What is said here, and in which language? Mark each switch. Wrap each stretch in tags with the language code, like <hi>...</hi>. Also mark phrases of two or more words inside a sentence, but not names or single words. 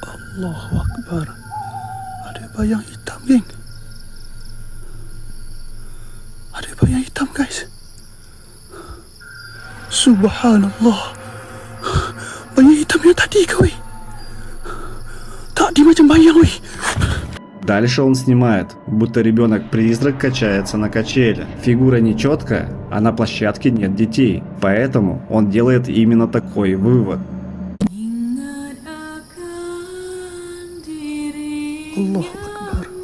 <ar>Allahu Akbar.</ar> <ms>Ada bayang hitam, geng. Ada bayang hitam, guys. Subhanallah. Bayang hitam yang tadi ke, weh. Tadi macam bayang, weh.</ms> <ru>Дальше он снимает, будто ребенок-призрак качается на качеле. Фигура нечеткая, а на площадке нет детей. Поэтому он делает именно такой вывод.</ru> <ar>Allahu Akbar.</ar>